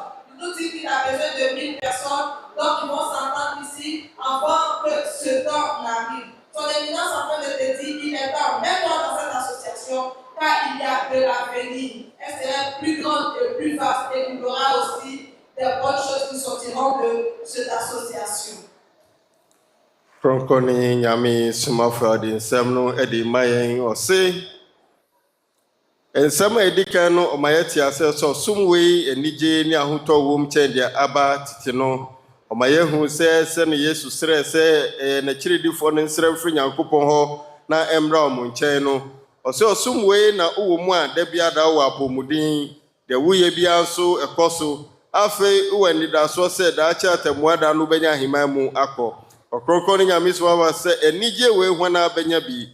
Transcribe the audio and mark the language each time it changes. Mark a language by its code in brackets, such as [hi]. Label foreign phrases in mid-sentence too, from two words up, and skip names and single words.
[fr] Il nous dit qu'il a besoin de 1000 personnes, donc ils vont s'entendre ici avant que ce temps n'arrive. Son éminence en train de te dire qu'il est temps, mets-toi dans cette association, car il y a de l'avenir. Elle sera plus grande et plus vaste, et il y aura aussi des bonnes choses qui sortiront de cette association. [ak] Ɔkrɔnkrɔnyi Nyame Somafo ade nsɛm no edi mayen ɔse nsɛm a edi kan no ɔmayɛ te ase sɛ ɔsom wei anigye ne ahotɔ wom kyɛn deɛ aba tete no ɔmayɛ hu sɛ ne Yesu srɛ sɛ n'akyiridifoɔ no nsrɛ mfiri Nyankopɔn hɔ na ɛmmra ɔmo nkyɛn no ɔse ɔsom wei na wowɔ mu a da bia da wɔ apɔmuden deɛ woyɛ bia nso ɛkɔ so afei wowɔ anidasoɔ sɛ daakye atammuada no bɛnya ahemman mu akɔ Ɔkrɔnkrɔnyi Nyame Somafo sɛ enigye we hwana benya bi.